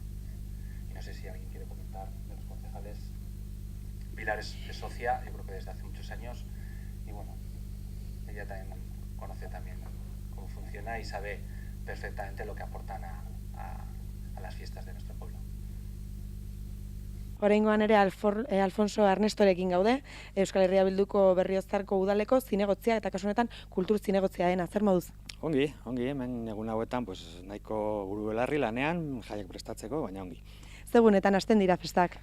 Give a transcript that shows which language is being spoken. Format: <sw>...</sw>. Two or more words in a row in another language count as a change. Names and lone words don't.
<es>Y no sé si alguien quiere comentar de los concejales. Pilar es socia, yo creo que desde hace muchos años, y bueno, ella también conoce también cómo funciona y sabe perfectamente lo que aportan a las fiestas de nuestro pueblo.</es> <eu>Oraingoan ere Alfonso Ernestorekin gaude, Euskal Herria Bilduko Berriozarko udaleko zinegotzia eta kasu honetan kultur zinegotzia dena, zer moduz? Ongi, hemen egun hauetan pues, nahiko buru belarri lanean, jaiak prestatzeko, baina ongi. Zegunetan hasten dira festak?</eu>